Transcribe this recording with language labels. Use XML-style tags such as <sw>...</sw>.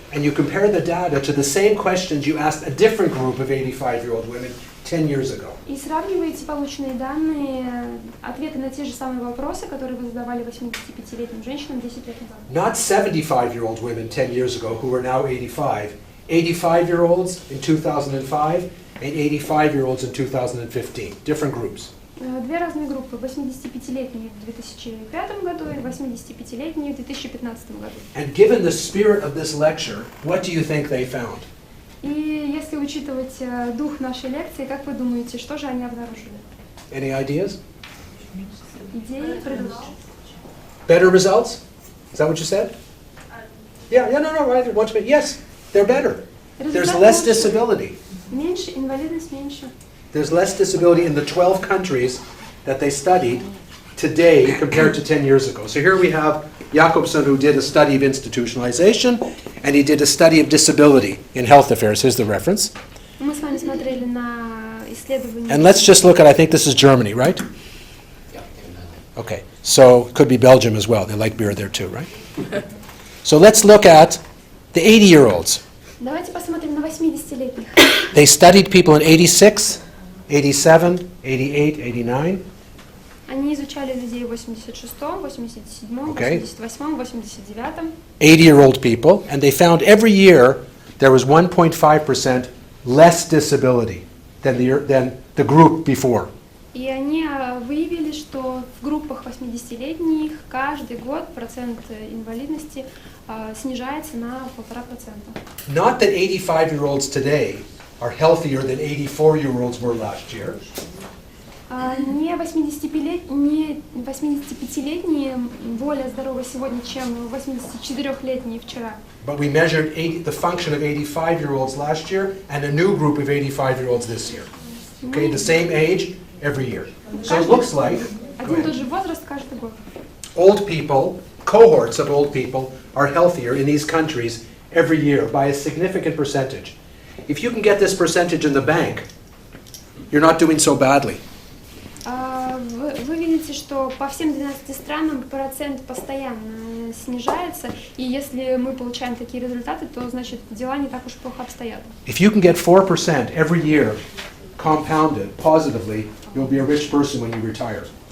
<en>and you compare the data to the same questions you asked a different group of 85-year-old women 10 years ago.</en> <ru>И сравниваете полученные данные, ответы на те же самые вопросы, которые вы задавали 85-летним женщинам 10 лет назад.</ru> <en>Not 75-year-old women 10 years ago who are now 85, 85-year-olds in 2005 and 85-year-olds in 2015, different groups.</en> <ru>Две разные группы, 85-летние в 2005 году и 85-летние в 2015 году.</ru> <en>And given the spirit of this lecture, what do you think they found?</en> <ru>И если учитывать дух нашей лекции, как вы думаете, что же они обнаружили?</ru> <en>Any ideas?</en> <ru>Идеи, предложения.</ru> <en>Better results? Is that what you said? No, right. Once, yes, they're better. There's less disability.</en> <ru>Меньше, инвалидность меньше.</ru> <en>There's less disability in the 12 countries that they studied today compared to 10 years ago. So here we have Jakobson, who did a study of institutionalization, and he did a study of disability in health affairs. Here's the reference.</en> <ru>Мы с вами смотрели на исследование.</ru> <en>And let's just look at, I think this is Germany, right? Okay, so it could be Belgium as well. They like beer there too, right? So let's look at the 80-year-olds.</en> <ru>Давайте посмотрим на 80-летних.</ru> <en>They studied people in 86, 87, 88, 89.</en> <ru>Они изучали людей в 86-м, 87-м, 88-м, 89-м.</ru> <en>80-year-old people, and they found every year there was 1.5% less disability than the group before.</en> <ru>И они выявили, что в группах 80-летних каждый год процент инвалидности снижается на 1,5%.</ru> <en>Not that 85-year-olds today are healthier than 84-year-olds were last year.</en> <ru>Не 85-летние более здоровы сегодня, чем 84-летние вчера.</ru> <en>But we measured the function of 85-year-olds last year and a new group of 85-year-olds this year. Okay, the same age, every year. So it looks like</en> <ru>Один и тот же возраст каждый год.</ru> <en>old people, cohorts of old people, are healthier in these countries every year by a significant percentage. If you can get this percentage in the bank, you're not doing so badly.</en> <ru>Вы видите, что по всем 12 странам процент постоянно снижается, и если мы получаем такие результаты, то значит дела не так уж плохо обстоят.</ru> <en>If you can get 4% every year compounded positively, you'll be a rich person when you retire.</en>